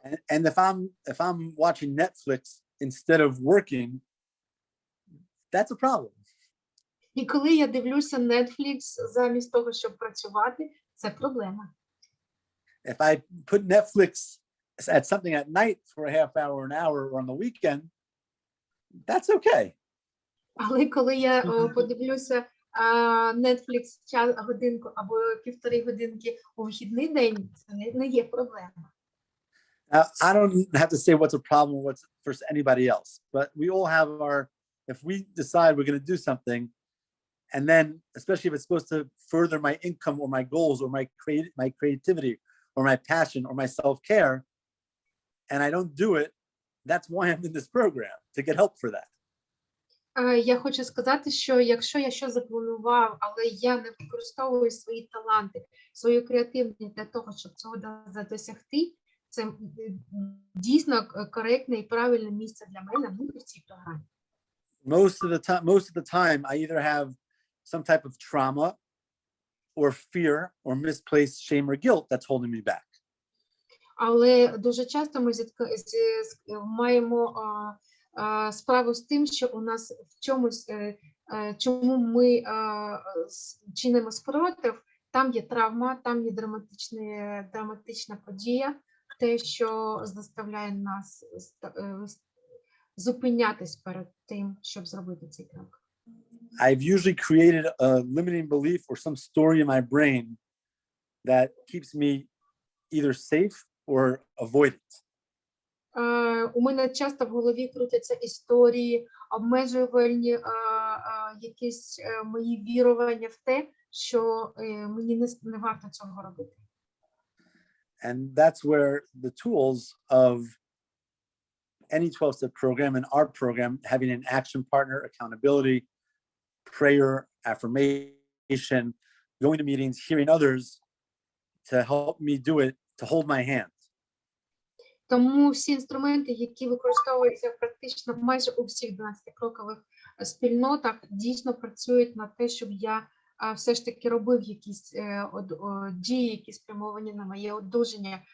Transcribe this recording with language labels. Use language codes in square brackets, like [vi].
[en] And if I'm watching Netflix instead of working, that's a problem. [uk] І коли я дивлюся Netflix замість того, щоб працювати, це проблема. [en] If I put Netflix at something at night for a half hour, an hour, or on the weekend, that's okay. [uk] Але коли я подивлюся Netflix годинку або півтори годинки у вихідний день, це не є проблема. [en] Now, I don't have to say what's a problem for anybody else, but we all have if we decide we're going to do something, and then, especially if it's supposed to further my income or my goals or my creativity or my passion or my self-care, and I don't do it, that's why I'm in this program, to get help for that. [uk] Я хочу сказати, що якщо я щось запланував, але я не використовую свої таланти, свою креативність для того, щоб цього досягти, це дійсно коректне і правильне місце для мене бути в цій програмі. [en] Most of the time, I either have some type of trauma or fear or misplaced shame or guilt that's holding me back. [uk] Але дуже часто ми маємо справу з тим, що у нас в чомусь, чому ми чинимо спротив, Там є травма, там є драматична подія, те, що заставляє нас зупинятись перед тим, щоб зробити цей крок. [en] I've usually created a limiting belief or some story in my brain that keeps me either safe or avoid it. [uk] У мене часто в голові крутяться історії, обмежувальні якісь мої вірування в те, що мені не варто цього робити. [en] And that's where the tools of any 12-step program and our program, having an action partner, accountability, prayer, affirmation, going to meetings, hearing others to help me do it, to hold my hand. [uk] Тому всі інструменти, які використовуються практично майже у всіх 12-крокових спільнотах, дійсно працюють на те, щоб я все ж таки робив якісь дії, які спрямовані на моє одужання.